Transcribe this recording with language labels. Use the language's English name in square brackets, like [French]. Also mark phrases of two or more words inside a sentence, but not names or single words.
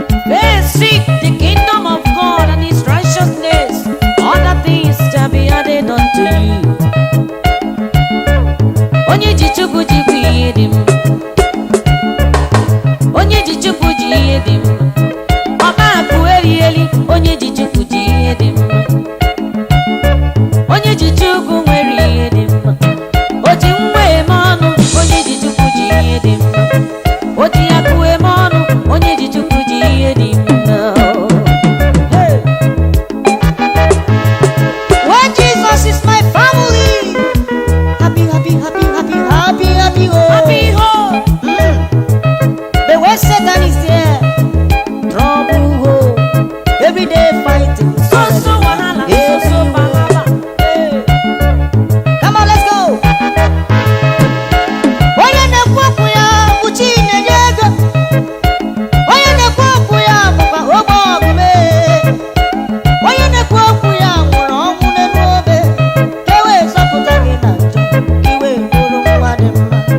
[English] They seek the kingdom of God and his righteousness. Other things shall be added unto you. [Igbo] Onye ji Chukwu ji bụ ihe dị mma. Onye ji Chukwu ji ihe dị mma. Ọba akụ eri eli, onye ji Chukwu ji ihe dị mma. Onye ji Chukwu nwere ihe dị mma. O ji nwa eme ọnụ, onye ji Chukwu ji ihe dị mma. O ji akụ eme ọnụ, onye ji Chukwu ji ihe dị mma. [English] Hey! When Jesus is my family, happy, happy, happy, happy, happy, happy, oh. Happy home. Mm. The way Satan is here, trouble, oh, every day fighting. So, so, wahala, so, so, Everywhere. palava. Hey. Come on, let's go. [Igbo] Onye na-ekwu okwu ya bụ chi na-enye ego. Onye na-ekwu okwu ya bụkwa ogbe ọgụ mee. Onye na-ekwu okwu ya nwụrụ ọnwụ n'elu obe. Ka e wee zọpụta gị na njọ, ka i wee bụrụ nwa dị mma.